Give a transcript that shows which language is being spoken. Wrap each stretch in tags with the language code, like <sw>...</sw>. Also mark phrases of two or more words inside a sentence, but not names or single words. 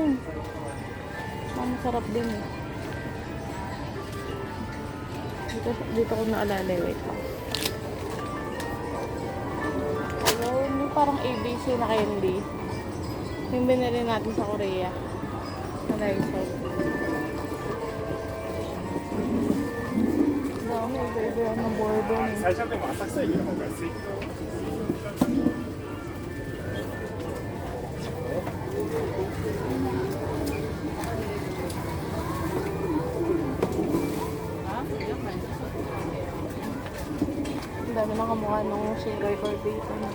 <tl>Masarap din eh. Dito ko naalala. Wait lang. Ayun, yung parang ABC na candy. Yung binili natin sa Korea. Sa Lysol. Dami, baby. Ano, bourbon eh.</tl> <ja>最初はでも浅草駅の方が安いけど</ja> <tl>Ang dami ng kamukha nung sugar for dito.</tl>